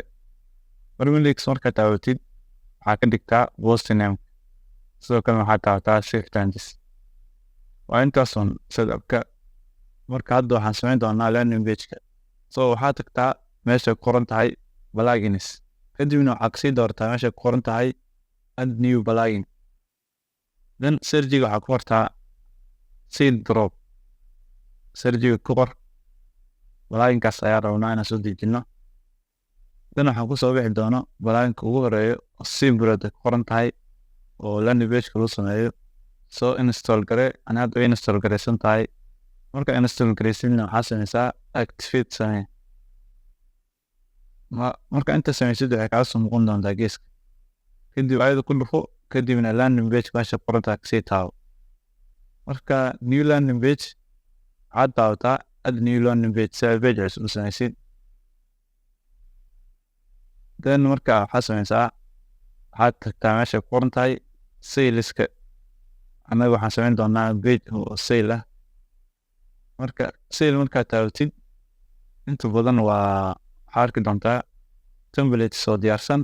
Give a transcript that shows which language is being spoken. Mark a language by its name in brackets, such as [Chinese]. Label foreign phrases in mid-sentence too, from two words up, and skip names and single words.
[Somali] Permalinks markaad taabatid waxaa ka dhigtaa [English] post name [Somali] sidoo kale waxaa taabataa [English] save changes. [Somali] Waa intaasun setup-ka. Marka hadda waxaan samayn doonaa [English] landing page-ka. [Somali] Waxaa tagtaa meesha ay ku qoran tahay plugins. Kadibna waxaa kasii doortaa meesha ay ku qoran tahay [English] add new plugin. [Somali] Then search-iga waxaa ku qortaa seed drop. Search-iga ku qor plugin-kaas ayaa rabnaa inaan soo dejino. Then waxaan kusoo bixi doono plugin-ka ugu horeeyo oo SEMrush ay ku qoran tahay oo [English] landing page-ka [Somali] lagu sameeyo. Install garee ana hadda way install gareysan tahay. Marka install gareysidna waxaa sameysaa activate samee. Marka inta sameysid waxay kala soo muuqan doontaa geeska. Kadib ayada ku dhufo kadibna [English] landing page [Somali] meesha ku qoran tahay kasii taabo. Marka [English] new landing page [Somali] waxaad taabataa [English] add new landing page [Somali] si aad page cusub u sameysid. Then marka waxaa sameysaa waxaad tagtaa meesha ku qoran tahay sales-ka. Anaga waxaan samayn doonaa page oo sale ah. Marka sale markaad taabatid inta badan waxaa arki doontaa templates oo diyaarsan.